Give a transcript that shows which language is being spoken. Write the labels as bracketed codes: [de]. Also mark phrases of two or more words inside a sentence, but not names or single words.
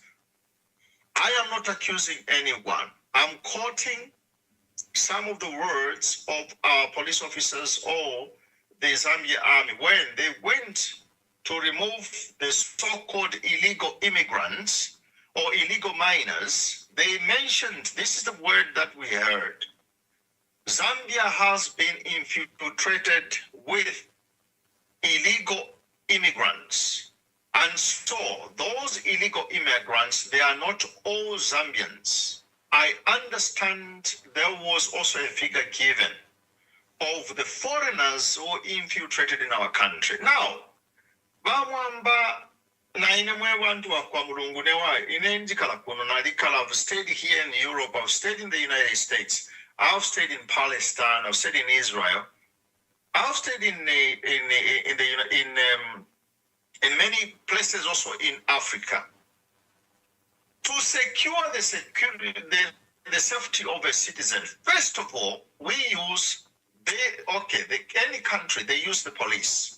[en] I am not accusing anyone. I'm quoting some of the words of our police officers or the Zambia Army when they went to remove the so-called illegal immigrants or illegal minors they mentioned, this is the word that we heard, Zambia has been infiltrated with illegal immigrants. And so those illegal immigrants, they are not all Zambians. I understand there was also a figure given of the foreigners who infiltrated in our country. Now, [bem] Bamwamba naine mwe bantu wakwa mulungu newa inenjikala kuno nalikala. [en] I've stayed here in Europe, I've stayed in the United States, I've stayed in Palestine, I've stayed in Israel, I've stayed in many places also in Africa. To secure the safety of a citizen, first of all, we use any country, they use the police.